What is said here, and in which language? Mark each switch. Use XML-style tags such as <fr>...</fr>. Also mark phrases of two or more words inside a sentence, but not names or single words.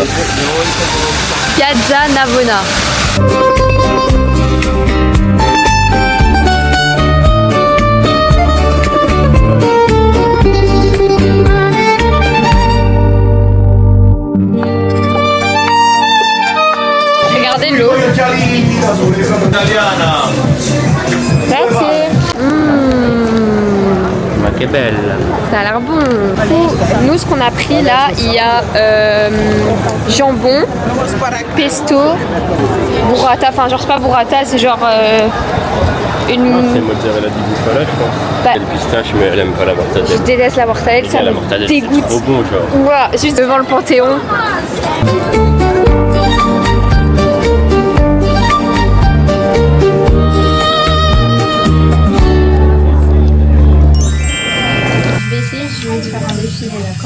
<fr>Piazza Navona. Regardez l'eau. Grazie.</fr> <it>Ma che belle.</it> <fr>Ça a l'air bon. Nous, ce qu'on a pris là, il y a jambon, pesto, burrata. Enfin, genre, c'est pas burrata, c'est genre une. C'est</fr> <it>mozzarella di bufala,</it> <fr>je pense. Bah, C'est le pistache, mais elle aime pas la mortadelle. Je déteste la mortadelle, ça la me mortadelle, dégoûte. c'est trop bon, genre. Voilà, juste devant le Panthéon. Je vais te faire un défilé, d'accord?</fr>